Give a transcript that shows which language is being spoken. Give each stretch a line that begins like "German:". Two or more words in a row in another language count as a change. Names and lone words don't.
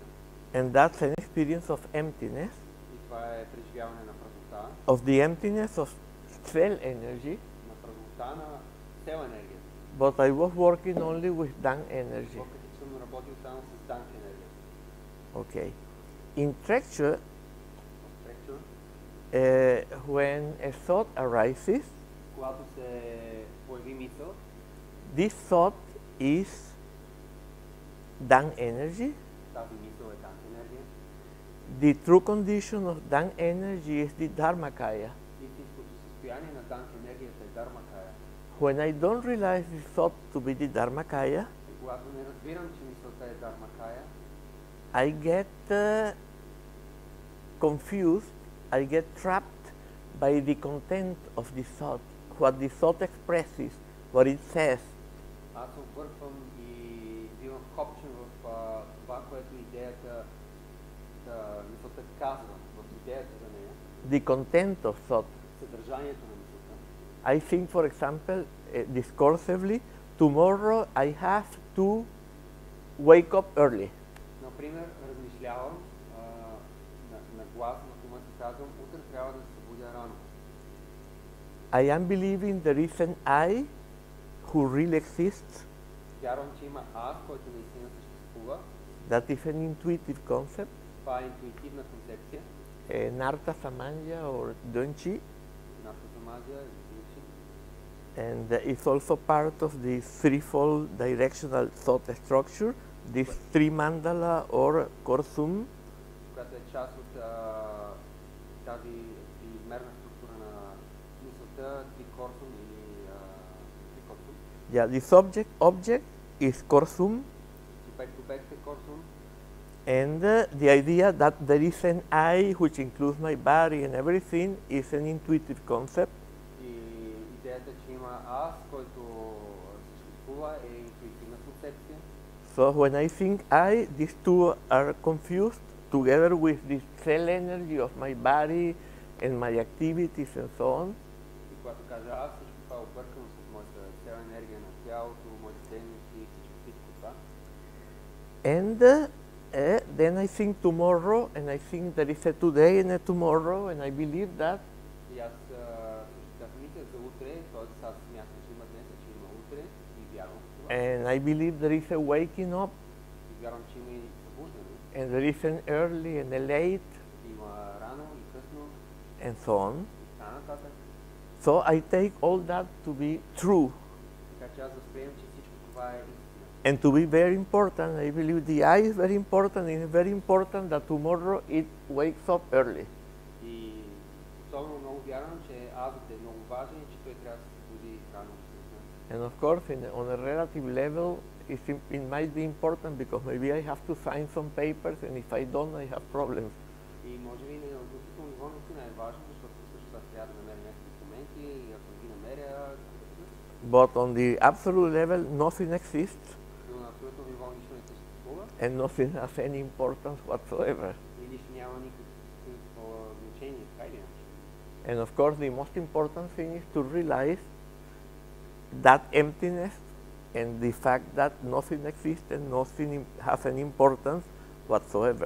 English: And that's an experience of emptiness,
Bulgarian: И това е преживяване на празнота,
English: of the emptiness of cell energy,
Bulgarian: на празнота на цел енергията.
English: but I was working only with Dang energy.
Bulgarian: Въпреки че съм работил само с Данк енергията.
English: Okay. In Trekchö,
Bulgarian: Трекчо,
English: when a thought arises,
Bulgarian: когато се появи мисъл,
English: this thought is Dang energy.
Bulgarian: тази мисъл е Данк енергия.
English: The true condition of Dang energy is the Dharmakaya.
Bulgarian: Истинското състояние на Данк енергията е Дармакая.
English: When I don't realize the thought to be the Dharmakaya,
Bulgarian: И когато не разбирам, че мисълта е Дармакая,
English: I get confused, I get trapped by the content of the thought, what the thought expresses, what it says.
Bulgarian: аз се обърквам и бивам вкопчен в това, което идеята, мисълта казва, в идеята за нея,
English: The content of thought.
Bulgarian: съдържанието на мисълта.
English: I think, for example, discursively, tomorrow I have to wake up early.
Bulgarian: Например, размишлявам на глас, на ума си казвам, утре трябва да се събудя рано.
English: I am believing there is an I who really exists.
Bulgarian: Вярвам, че има аз, който наистина съществува.
English: That is an intuitive concept,
Bulgarian: Това е интуитивна концепция.
English: Narta Samanya or Donchi,
Bulgarian: Нашата замазия и Дунчи.
English: and it's also part of the threefold directional thought structure, this three mandala or korsum,
Bulgarian: която е част от тази измерна структура на мисълта, трикорсум или трикорсум.
English: Yeah, the subject object is korsum,
Bulgarian: Субект-обект е корсум.
English: and the idea that there is an I which includes my body and everything is an intuitive concept.
Bulgarian: И идеята идеята, че има аз, който съществува, е интуитивна концепция.
English: So when I think I, these two are confused together with the cell energy of my body and my activities and so on.
Bulgarian: И когато кажа аз, всичко това е объркано с моята цяла енергия на тялото, моите дейности и всичко това.
English: And then I think tomorrow, and I think there is a today and a tomorrow, and I believe that.
Bulgarian: И аз също така мисля за утре, т.е. аз смятам, че има днес, че има утре и вярвам в това.
English: And I believe there is a waking up,
Bulgarian: И вярвам, че има и събуждане.
English: and there is an early and a late,
Bulgarian: Има рано и късно
English: and so on.
Bulgarian: и така нататък.
English: So I take all that to be true.
Bulgarian: Така че аз възприемам, че всичко това е истина.
English: And to be very important, I believe the eye is very important, and it's very important that tomorrow it wakes up early.
Bulgarian: И особено много вярвам, че азът е много важен и че той трябва да се събуди рано.
English: And of course, on a relative level, it might be important because maybe I have to sign some papers, and if I don't, I have problems.
Bulgarian: И може би на относително ниво наистина е важно, защото също аз трябва да намеря някакви документи и ако ги намеря...
English: But on the absolute level, nothing exists,
Bulgarian: Но на абсолютно ниво нищо не съществува
English: and nothing has any importance whatsoever.
Bulgarian: и нищо няма никакво значение, така или иначе.
English: And of course, the most important thing is to realize that emptiness and the fact that nothing exists and nothing has an importance whatsoever.